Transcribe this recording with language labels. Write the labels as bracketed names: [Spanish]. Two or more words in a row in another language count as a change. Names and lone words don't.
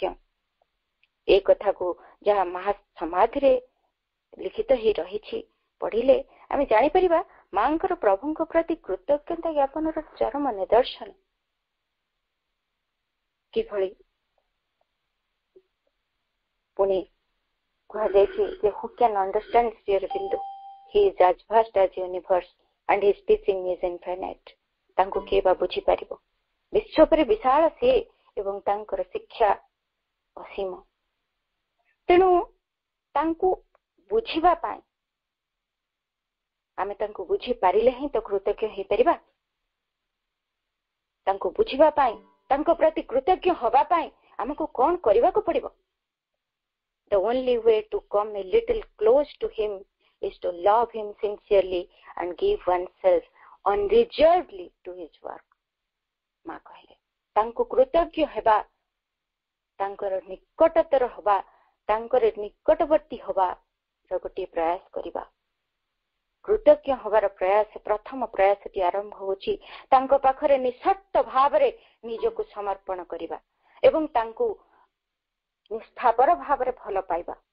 [Odia] ଏ କଥାକୁ ଯାହା ମହା ସମାଧିରେ ଲିଖିତ ହେଇ ରହିଛି ପଢିଲେ ଆମେ ଜାଣିପାରିବା ମାଙ୍କର ପ୍ରଭୁଙ୍କ ପ୍ରତି କୃତଜ୍ଞତା ଜ୍ଞାପନର ଚରମ ନିଦର୍ଶନ କିଭଳି। ପୁଣି କୁହାଯାଇଛି ଯେ [English] who can understand Sri Aurobindo? He is as vast as universe and his teaching is infinite. [Odia] ତାଙ୍କୁ କିଏ ବା ବୁଝିପାରିବ? ବିଶ୍ୱ ଉପରେ ବିଶାଳ ସିଏ ଏବଂ ତାଙ୍କର ଶିକ୍ଷା ଅସୀମ। ତେଣୁ ତାଙ୍କୁ ବୁଝିବା ପାଇଁ ଆମେ ତାଙ୍କୁ ବୁଝିପାରିଲେ ହିଁ ତ କୃତଜ୍ଞ ହେଇପାରିବା। ତାଙ୍କୁ ବୁଝିବା ପାଇଁ, ତାଙ୍କ ପ୍ରତି କୃତଜ୍ଞ ହବା ପାଇଁ ଆମକୁ କଣ କରିବାକୁ ପଡିବ? [English] The only way to come a little close to him is to love him sincerely and give oneself unreservedly to his work. [Odia] ମା କହିଲେ ତାଙ୍କୁ କୃତଜ୍ଞ ହେବା, ତାଙ୍କର ନିକଟତର ହବା, ତାଙ୍କର ନିକଟବର୍ତ୍ତୀ ହବାର ଗୋଟିଏ ପ୍ରୟାସ କରିବା। କୃତଜ୍ଞ ହବାର ପ୍ରୟାସ, ପ୍ରଥମ ପ୍ରୟାସଟି ଆରମ୍ଭ ହେଉଛି ତାଙ୍କ ପାଖରେ ନିଃସର୍ତ୍ତ ଭାବରେ ନିଜକୁ ସମର୍ପଣ କରିବା ଏବଂ ତାଙ୍କୁ ନିଷ୍ଠାପର ଭାବରେ ଭଲ ପାଇବା।